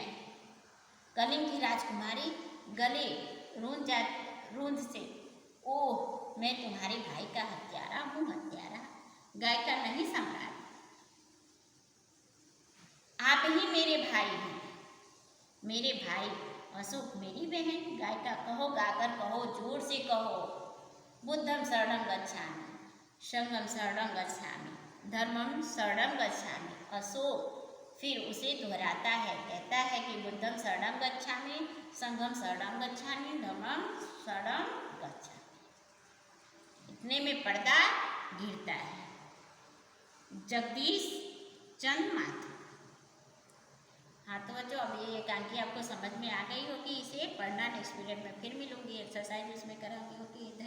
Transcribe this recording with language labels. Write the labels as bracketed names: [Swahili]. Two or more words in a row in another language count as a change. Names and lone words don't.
[Hindi] कलिंग की राजकुमारी गले रूंध से, ओह, मैं तुम्हारे भाई का हत्यारा हूँ, हत्यारा। गायिका, नहीं सम्राट, आप ही मेरे भाई हैं, मेरे भाई। अशोक, मेरी बहन। गायिका, कहो, गाकर कहो, जोर से कहो, [Pali] बुद्धम शरणं गच्छामि, संघम शरणं गच्छामि, धर्मम शरणं गच्छामि, [Hindi] अशोक फिर उसे दोहराता है, कहता है कि [Pali] बुद्धम शरणं गच्छामि, संघम शरणं गच्छामि, धर्मम शरणं गच्छामि। [Hindi] इतने में पर्दा गिरता है। जगदीश चंद माथुर। हाँ तो बच्चों अब ये एकांकी आपको समझ में आ गई होगी। इसे पढ़ना [English] next period [Hindi] में फिर मिलूंगी, एक्सरसाइज उसमें कराऊंगी।